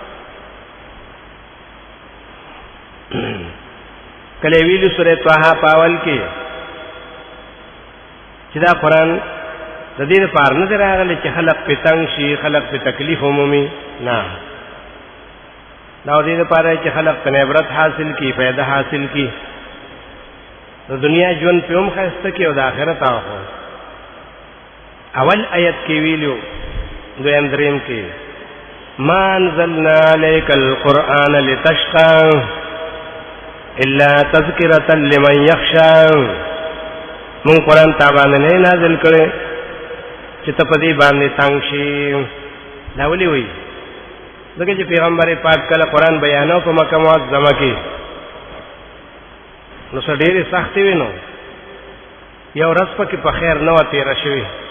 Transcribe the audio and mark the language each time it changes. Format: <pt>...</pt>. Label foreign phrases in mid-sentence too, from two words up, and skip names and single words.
<ps>کله ویلیو سورۃ طه پاول کې چې دا قرآن د دې لپاره نه راغلی چې خلق په تنګ شي، خلق په تکلیف ومومي، نه، دا دې لپاره چې خلق ته عبرت حاصل کی، فائدہ حاصل کی، د دنیا ژوند په هم خسته کې او د آخرت هغه. اول آیت کې ویلو دویم دریم کې</ps> <ar>ما انزلنا عليك القرآن لتشقى الا تذکرة لمن یخشى.</ar> <ps>مون قرآن تا باندې نه نازل کړي چې ته په دې باندې تنګ شي. دا ولي وي؟ ځکه چې پیغمبر پاک کله قرآن بیانو په مکه معظمه کې نو څه ډېرې سختې وي، نو یو ورځ پکې په خیر نه وه تېره شوې.</ps>